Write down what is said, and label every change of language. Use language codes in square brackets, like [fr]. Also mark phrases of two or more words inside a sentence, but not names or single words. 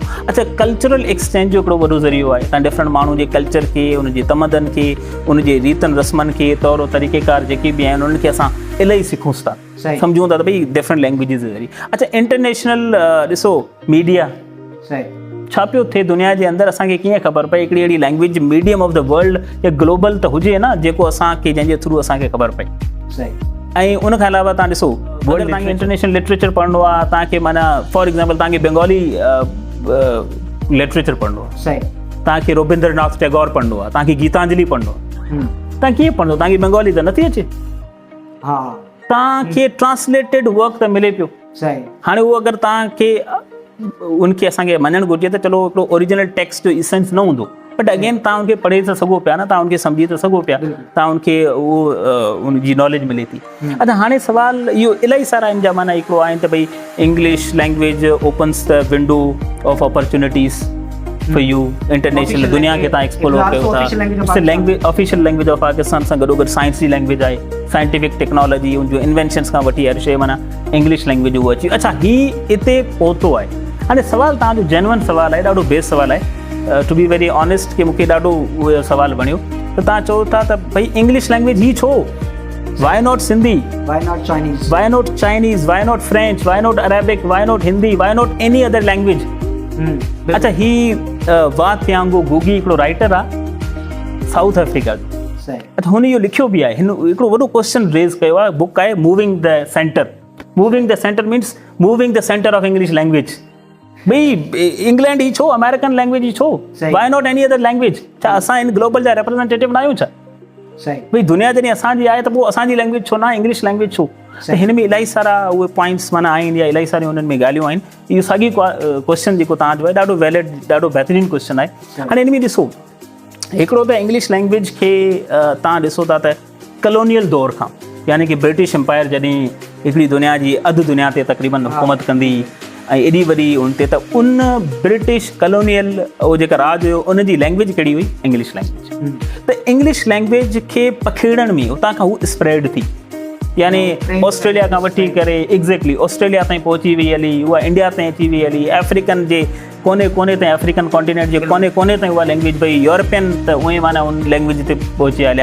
[sd] अच्छा, [en] cultural exchange [sd] जो हिकिड़ो वॾो ज़रियो आहे, तव्हां डिफरेंट माण्हू जे कल्चर खे, उनजे तमदन खे, उनजे रीतनि रस्मनि खे, तौर तरीक़ेकार जेके बि आहिनि उन्हनि खे असां इलाही सिखूं था, सम्झूं था त भई [en] different languages [sd] जे ज़रिए। अच्छा, इंटरनेशनल ॾिसो मीडिया छा पियो थिए दुनिया जे अंदरि, असांखे कीअं ख़बर पए हिकिड़ी अहिड़ी [en] language medium of the world [sd] या ग्लोबल त हुजे न, जेको असांखे जंहिंजे थ्रू असांखे ख़बर पए। ऐं उनखां अलावा तव्हां ॾिसो, अगरि तव्हांखे [en] international literature [sd] पढ़णो आहे, तव्हांखे माना [en] for example [sd] तव्हांखे [en] Bengali literature [sd] पढ़णो आहे, तव्हांखे रविंद्रनाथ टैगोर पढ़णो आहे, तव्हांखे गीतांजलि पढ़णो आहे, तव्हां कीअं पढ़ंदो? तव्हांखे बंगाली त नथी अचे, तव्हांखे [en] translated work [sd] त मिले पियो। हाणे उहो अगरि तव्हांखे उनखे असांखे मञणु घुरिजे त चलो हिकिड़ो [en] original text [sd] जो इसेंस न हूंदो, [en] but again [sd] तव्हां उनखे पढ़े था सघो पिया न, तव्हां उनखे सम्झी था सघो पिया, तव्हां उनखे उहो उनजी नॉलेज मिले थी। अच्छा हाणे सुवाल इहो इलाही सारा आहिनि जा माना हिकिड़ो आहिनि त भई [en] English language opens the window of opportunities for you [sd] इंटरनेशनल दुनिया खे तव्हां एक्सप्लोर कयो था। [en] language official language of Pakistan [sd] सां गॾोगॾु साइंस जी लैंग्वेज आहे, [en] scientific technology [sd] उनजो इन्वेंशन्स खां वठी हर शइ माना [en] English language [sd] उहो अची। अच्छा हीउ हिते पहुतो आहे। हाणे सुवाल तव्हांजो जेन्युइन सुवाल आहे, ॾाढो बेस्ट सुवाल आहे, [en] to be very honest [sd] कि मूंखे ॾाढो उहो सुवाल वणियो त तव्हां चओ था त भई [en] English language [sd] ही छो, [en] Why not Sindhi, Why not Chinese? Why not Chinese, why not French, why not Arabic, why not Hindi, why not any other language. [sd] अच्छा ही वात थियांगो गुगी हिकिड़ो राइटर आहे साउथ अफ्रीका जो। अच्छा हुन इहो लिखियो बि आहे, हिन हिकिड़ो वॾो [en] question raise [sd] कयो आहे, बुक आहे मूविंग द सेंटर। [en] Moving the Center means moving the center of English language. [sd] भई इंग्लैंड ही छो, [en] American language [sd] ही छो, [en] why not any other language. [sd] छा असां इन ग्लोबल जा रिप्रेज़ेंटेटिव न आहियूं छा? भई दुनिया जॾहिं असांजी आहे त पोइ असांजी लैंग्वेज छो न, [en] English language [sd] छो? त हिन में इलाही सारा उहे पॉइंट्स माना आहिनि या इलाही सारी हुननि में ॻाल्हियूं आहिनि। इहो साॻी क्वेश्चन जेको तव्हांजो आहे ॾाढो वैलिड, ॾाढो बहितरीनु क्वेश्चन आहे। हाणे हिन में ॾिसो हिकिड़ो त [en] English language [sd] खे तव्हां ॾिसो था त कलोनियल दौर खां, यानी कि ब्रिटिश एम्पायर जॾहिं हिकिड़ी दुनिया जी अधु दुनिया ते तक़रीबन हुकूमत कंदी ऐं एॾी वॾी उन ते, त उन [en] British colonial [sd] उहो जेका राज हुयो उनजी लैंग्वेज कहिड़ी हुई? [en] English language. [sd] त [en] English language [sd] खे पखेड़ण में उतां खां हू स्प्रेड थी, यानी ऑस्ट्रेलिया खां वठी करे एग्ज़ैक्टली ऑस्ट्रेलिया ताईं पहुची वई हली, उहा इंडिया ताईं अची वई हली, अफ्रीकन जे कोने कोने ताईं, [en] African continent [sd] जे कोने कोने ताईं उहा लैंग्वेज भई यूरोपियन त उहे माना उन लैंग्वेज ते पहुची हलिया।